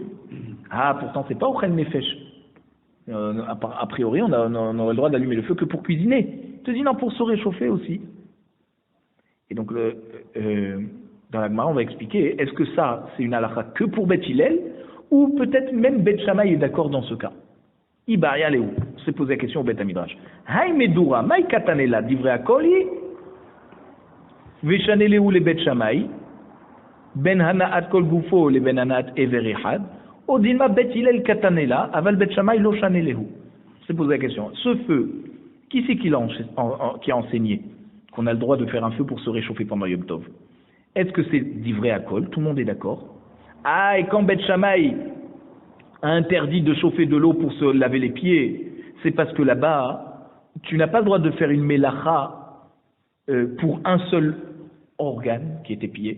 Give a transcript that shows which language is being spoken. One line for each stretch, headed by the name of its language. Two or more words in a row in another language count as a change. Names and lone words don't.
French: Ah, pourtant c'est pas
Hebrew: אוכל נפש.
French: A priori, on aurait le droit d'allumer le feu que pour cuisiner. Il te dit non, pour se réchauffer aussi. Et donc dans la Gemara, on va expliquer, est-ce que ça, c'est une halakha que pour Bet Hillel, ou peut-être même Bet Shammai est d'accord dans ce cas?
Aramaic: איבעיא להו,
French: on s'est posé la question au
Hebrew: בית המדרש.
Aramaic: הא מדורה, מאי קתני לה, דברי הכל, ושאני להו לבית שמאי, בין הנאת כל גופו לבין הנאת אבר אחד, או דלמא בית הלל קתני לה, אבל בית שמאי לא שאני להו.
French: On s'est posé la question. Ce feu, qui c'est qui a enseigné qu'on a le droit de faire un feu pour se réchauffer pendant
Hebrew: יום טוב?
French: Est-ce que c'est
Hebrew: דברי הכל?
French: Tout le monde est d'accord. Ah, et quand Bet Shammai a interdit de chauffer de l'eau pour se laver les pieds, c'est parce que là-bas, tu n'as pas le droit de faire une mélacha pour un seul organe qui est tes pieds.